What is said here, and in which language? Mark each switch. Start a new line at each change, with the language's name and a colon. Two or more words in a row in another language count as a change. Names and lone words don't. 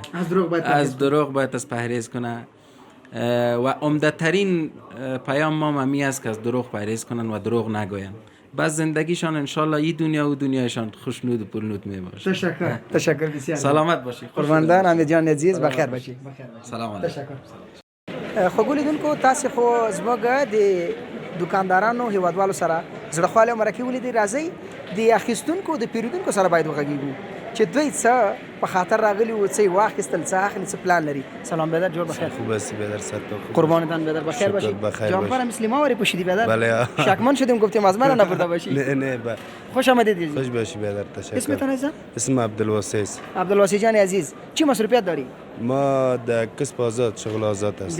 Persian: از دروغ باید از پرهیز کنه و عمده‌ترین پیام ما همی است که از دروغ پرهیز کنن و دروغ نگوین. بس زندگیشان انشالله این دنیا و دنیایشان خوشنود و پرنود می باشه. تشکر بسیار. سلامت باشی. قرباندان حمید جان عزیز بخیر باشی.
Arabic: سلام علیکم.
Persian: تشکر.
Pashto: خو ګولیدونکو تاسو خو زموږ د دکاندارانو هیوادوالو سره زړه مرکه ولیدي، راځي د اخیستونکو د پیرودونکو سره باید وغږیږو چې دوی څه په خاطر راغلي و، څه واخیستل، څه اخلي، څه پلان لري.
Persian: سلام بیدر، جوړ بخیر. خوب هستی بیدر؟ صد تا خوب. قربانتان بیدر، بخیر باشی. جامپر مسلما وری پوشیدی بیدر؟ بله. شکمن شدیم گفتیم از من نبرده باشی. نه خوش آمدید. خوش باشی بیدر. تشکر. اسمتان عزیزم؟ اسم عبدالواسع. عبدالواسع جان عزیز، چی مصروفیت داری؟ ما در کسب آزاد، شغل آزاد است.